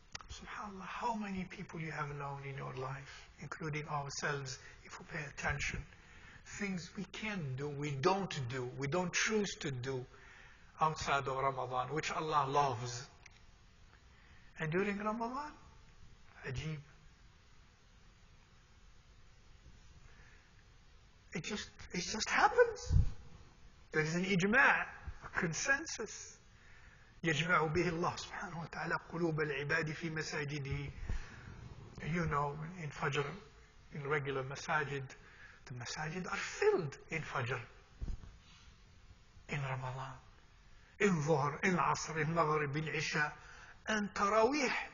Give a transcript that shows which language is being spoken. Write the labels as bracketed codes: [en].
[en] SubhanAllah, how many people you have known in your life, including ourselves, if we pay attention, things we can't do, we don't choose to do outside of Ramadan, which Allah loves. And during Ramadan, ajib. It just happens. There is an ijma', a consensus. [ar] يجمع به الله سبحانه وتعالى قلوب العباد في مساجده. [en] In Fajr, in regular masajid, the masajid are filled in Fajr, in Ramadan, in Dhuhr, in Asr, in Maghrib, in Isha, and Taraweeh.